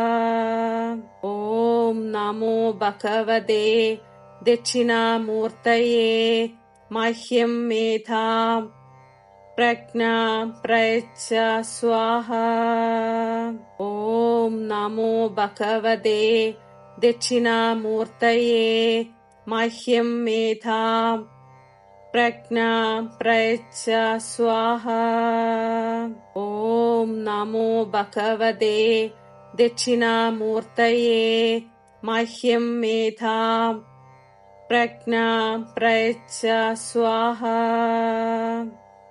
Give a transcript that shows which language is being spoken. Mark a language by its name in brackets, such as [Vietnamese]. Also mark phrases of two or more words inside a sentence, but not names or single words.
[Sanskrit] ഓം നമോ ഭഗവതേ ദക്ഷിണാമൂർത്തയേ മഹ്യം മേധാം പ്രജ്ഞാം പ്രയച്ഛ സ്വാഹ. ഓം നമോ ഭഗവതേ ദക്ഷിണാമൂർത്തയേ മഹ്യം മേധാം प्रज्ञां प्रयच्छ स्वाहा। ॐ नमो भगवते दक्षिणामूर्तये मह्यं मेधां प्रज्ञां प्रयच्छ स्वाहा।